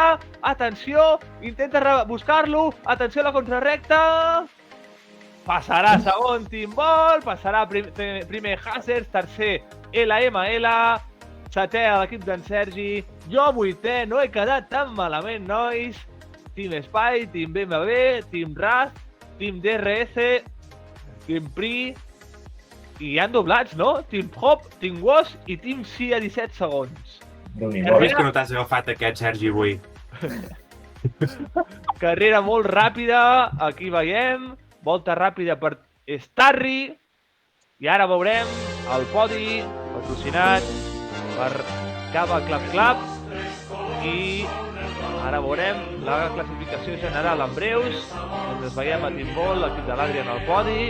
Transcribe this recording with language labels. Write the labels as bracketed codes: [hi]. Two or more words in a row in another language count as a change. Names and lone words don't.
[ca] Atenció, intenta buscar-lo. Atenció a la contrarrecta. Passarà segon Team Ball, passarà primer Hazards, tercer LML, setè a l'equip d'en Sergi. Jo vuitè, no he quedat tan malament, nois. Team Spy, Team BMW, Team RAS, Team DRS, Team Pri, i hi han doblats, no? Team Hop, Team Woz i Team C a 17 segons. Déu-n'hi-do. Has vist que no t'has agafat aquest, Sergi, avui? Carrera molt ràpida, aquí veiem, volta ràpida per Starry, i ara veurem el podi patrocinat per Cava Clap Clap, i ara veurem la classificació general en breus, on es veiem a Team Ball, l'equip de l'Adri en el podi.